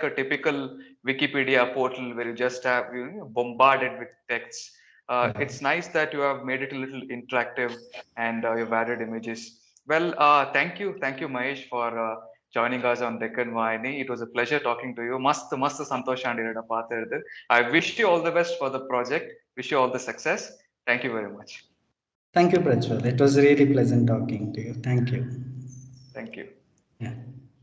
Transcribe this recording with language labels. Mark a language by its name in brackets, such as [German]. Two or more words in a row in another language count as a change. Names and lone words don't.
[English] like a typical Wikipedia portal where you just have bombarded with texts. It's nice that you have made it a little interactive and you've added images. Well, thank you, Mahesh, for joining us on Deccan Vayani. It was a pleasure talking to you. [Tulu] Mast ಸಂತೋಷ ಅಂದಿರಡ ಪಾತ್ರ. [English] I wish you all the best for the project. Wish you all the success. Thank you very much. Thank you, Prajwal. It was really pleasant talking to you. Thank you. Thank you. Yeah.